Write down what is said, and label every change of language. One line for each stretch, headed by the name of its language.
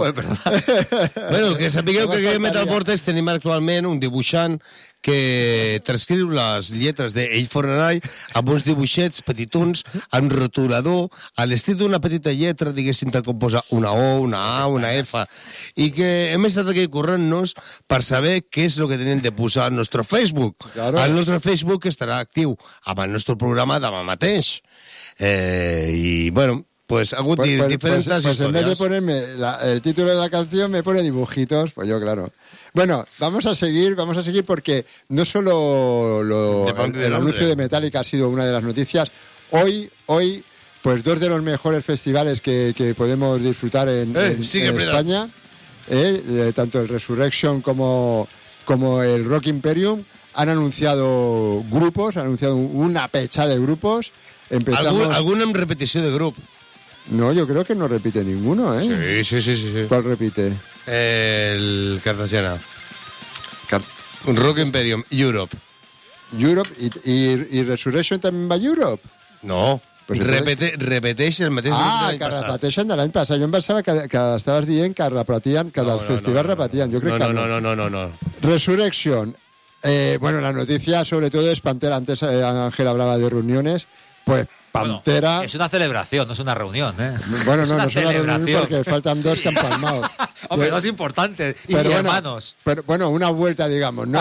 Catalan: Bueno, que sapigueu que aquí a Metal Vortex tenim actualment un dibuixant que transcriu les lletres d'Ell Fornarai amb uns dibuixets petitons, amb rotulador, a l'estil d'una petita lletra, diguéssim, que composa una O, una A, una F, i que hem estat aquí corrent-nos per saber què és el que tenen de posar al nostre Facebook. Claro. El nostre Facebook estarà actiu amb el nostre programa demà mateix.
Spanish: I, bueno... Pues hago diferentes historias. Pues en vez de ponerme el título de la canción, me pone dibujitos, pues yo, claro. Bueno, vamos a seguir porque no solo el anuncio de Metallica ha sido una de las noticias. Hoy, pues dos de los mejores festivales que podemos disfrutar en España, tanto el Resurrection como el Rock Imperium, han anunciado grupos, han anunciado una pecha de grupos. ¿Alguna en repetición de grupo? No, yo creo que no repite ninguno, ¿eh? Sí. ¿Cuál repite? El Cartagena. Rock Imperium, Europe. ¿Y Resurrection también va a Europe? No.
Catalan: Pues repeteix el mateix any passat. Ah, que repeteixen de l'any passat. Jo em pensava que estaves dient que repetien, que no, els festivals repetien.
Spanish: No. Resurrection. Bueno, la noticia sobre todo es Pantera. Antes Ángel hablaba de reuniones. Pues... Pantera. Bueno, es una celebración, no es una reunión, ¿eh? Bueno, no, no es una reunión porque faltan dos que han palmado. Hombre, dos importantes. Y pero bueno, hermanos. Pero bueno, una vuelta, digamos, ¿no?